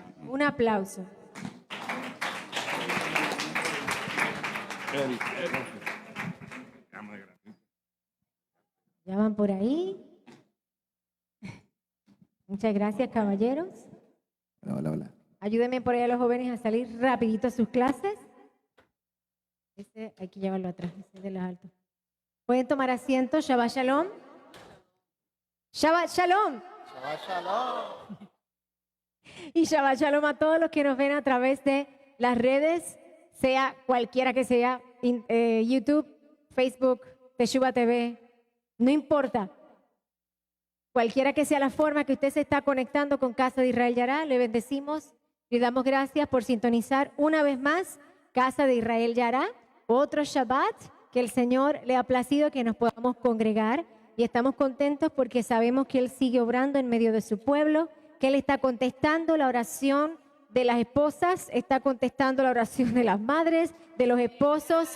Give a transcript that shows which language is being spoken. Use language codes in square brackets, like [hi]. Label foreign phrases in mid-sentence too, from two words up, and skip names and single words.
[es] Un aplauso. Ya van por ahí. Muchas gracias, caballeros. Hola, hola. Ayúdenme por ahí a los jóvenes a salir rapidito a sus clases. Ese hay que llevarlo atrás, ese de los altos. Pueden tomar asiento. [he] שבת שלום. שבת שלום. שבת שלום. [es] Y [he] שבת שלום [es] a todos los que nos ven a través de las redes, sea cualquiera que sea, YouTube, Facebook, Teshuva TV, no importa. Cualquiera que sea la forma que usted se está conectando con Casa de Israel Yará, le bendecimos y damos gracias por sintonizar una vez más Casa de Israel Yará, otro Shabbat que el Señor le ha placido que nos podamos congregar y estamos contentos porque sabemos que Él sigue obrando en medio de su pueblo, que Él está contestando la oración de las esposas, está contestando la oración de las madres, de los esposos.